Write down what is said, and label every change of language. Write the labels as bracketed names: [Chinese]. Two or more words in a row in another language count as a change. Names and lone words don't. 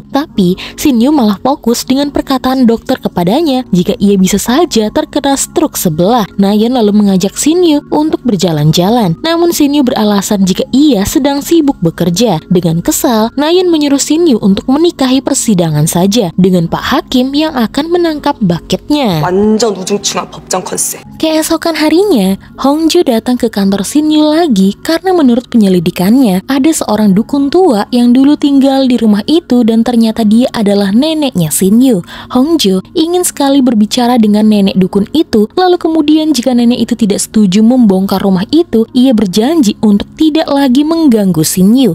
[Indonesian] Tapi, Shin Yu malah fokus dengan perkataan dokter kepadanya jika ia bisa saja terkena stroke sebelah. Nayeon lalu mengajak Shin Yu untuk berjalan-jalan. Namun Shin Yu beralasan jika ia sedang sibuk bekerja. Dengan kesal, Nayeon menyuruh Shin Yu untuk menikahi persidangan saja dengan Pak Hakim yang akan menangkap bucketnya. [Korean] 완전 우중충한 법정 컨셉. [Indonesian] Keesokan harinya, Hongjo datang ke kantor Shin Yu lagi karena menurut penyelidikannya ada seorang dukun tua yang dulu tinggal di rumah itu dan ternyata dia adalah neneknya Shin Yu. Hongjo ingin sekali berbicara dengan nenek dukun itu, lalu kemudian jika nenek itu tidak setuju membongkar rumah itu, ia berjanji untuk tidak lagi mengganggu Shin Yu.